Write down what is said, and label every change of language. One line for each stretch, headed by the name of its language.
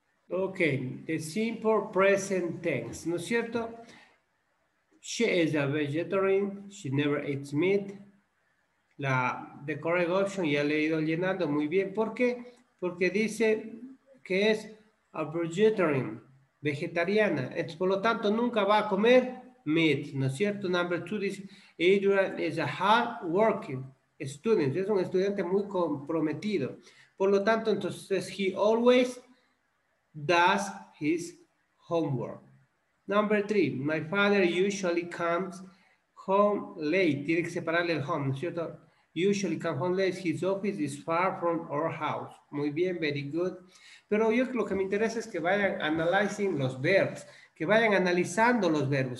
English: Okay, the simple present tense,
Spanish: ¿no es cierto?
English: She is a vegetarian, she never eats meat. The correct option
Spanish: ya le he ido llenando muy bien. ¿Por qué? Porque dice que es a vegetarian, vegetariana. Entonces, por lo tanto, nunca va a comer meat, ¿no es cierto? Number two dice,
English: Adrian is a hard working.
Spanish: student, es un estudiante muy comprometido. Por lo tanto, entonces,
English: he always does his homework. Number 3, my father usually comes home late.
Spanish: Tiene que separarle el home, ¿no es cierto?
English: Usually comes home late. His office is far from our house.
Spanish: Muy bien,
English: very good.
Spanish: Pero yo lo que me interesa es que vayan analyzing los verbos, que vayan analizando los verbos.